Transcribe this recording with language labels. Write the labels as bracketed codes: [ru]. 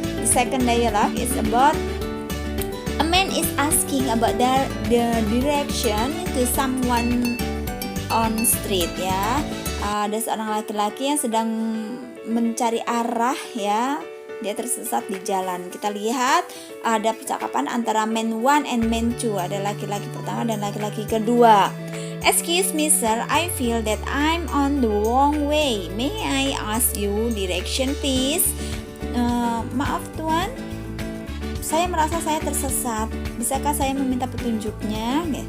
[en] The second dialogue is about a man is asking about the direction to someone on street ya. [id] Ada seorang laki-laki yang sedang mencari arah ya. Dia tersesat di jalan. Kita lihat ada percakapan antara [en] man 1 and man 2. [id] Ada laki-laki pertama dan laki-laki kedua. [en] Excuse me sir, I feel that I'm on the wrong way. May I ask you direction please? [id] Maaf tuan, saya merasa saya tersesat. Bisakah saya meminta petunjuknya?